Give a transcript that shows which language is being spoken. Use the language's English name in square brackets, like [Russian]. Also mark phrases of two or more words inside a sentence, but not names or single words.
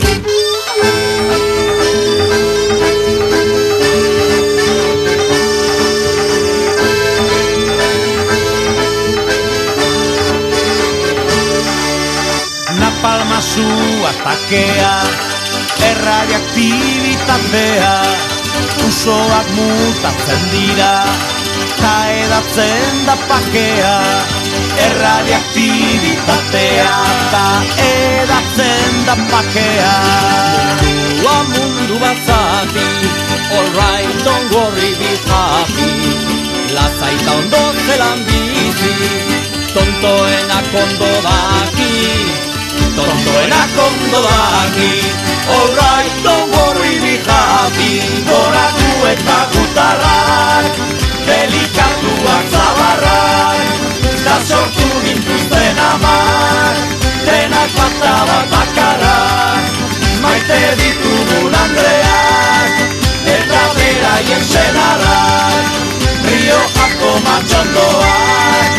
[Basque] Napalmazu atakea, erradiaktibitatea, usoak mutatzen dira, ta edatzen da pakea. Erradiaktibitatea, ta edatzen da pakea. Mundua mundu bat zati, [English] all right, don't worry, be happy. [Basque] Lazaita ondo zelan bizi, tontoenak ondo daki. Tontoenak ondo daki, [English] all right, don't worry, be happy. [Basque] Gora gu eta gutarrak, delikatuak zabarrak, da sortu gintuzten amak, denak bata bat bakarrak, maite ditugun Andreak, eta beraien senarrak, Riojako matxondoak.